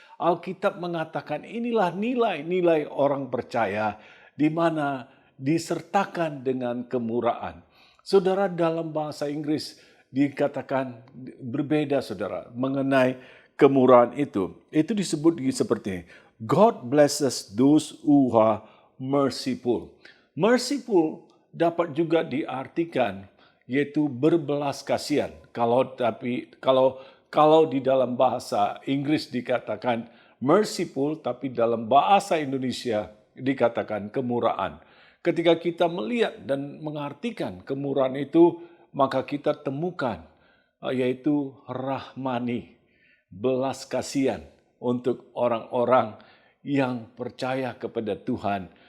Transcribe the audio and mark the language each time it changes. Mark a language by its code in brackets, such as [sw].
[id] Alkitab mengatakan inilah nilai-nilai orang percaya, di mana disertakan dengan kemurahan. Saudara, dalam bahasa Inggris dikatakan berbeda saudara mengenai kemurahan itu. Itu disebut seperti ini. [en] God blesses those who are merciful. [id] Merciful dapat juga diartikan yaitu berbelas kasihan. Kalau di dalam bahasa Inggris dikatakan merciful, tapi dalam bahasa Indonesia dikatakan kemurahan. Ketika kita melihat dan mengartikan kemurahan itu, maka kita temukan yaitu rahmani, belas kasihan untuk orang-orang yang percaya kepada Tuhan.